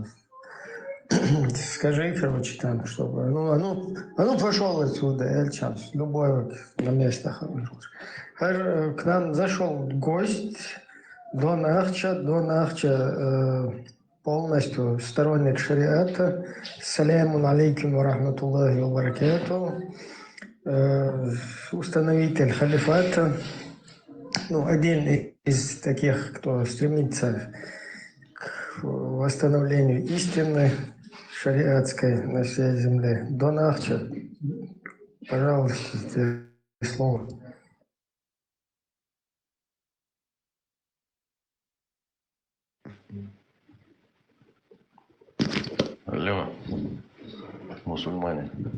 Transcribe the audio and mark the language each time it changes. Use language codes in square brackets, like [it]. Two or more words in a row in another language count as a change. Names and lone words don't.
[ru] Скажи, короче, там, чтобы. Ну, пошел отсюда, Эльчас, любой на местах. К нам зашел гость до Нахча, полностью сторонник шариата. [ar] سلام عليكم ورحمة الله وبركاته. [ru] Установитель халифата, ну, один из таких, кто стремится к восстановлению истины шариатской на всей земле. До Нахча, пожалуйста, тебе слово. Алло, мусульмане.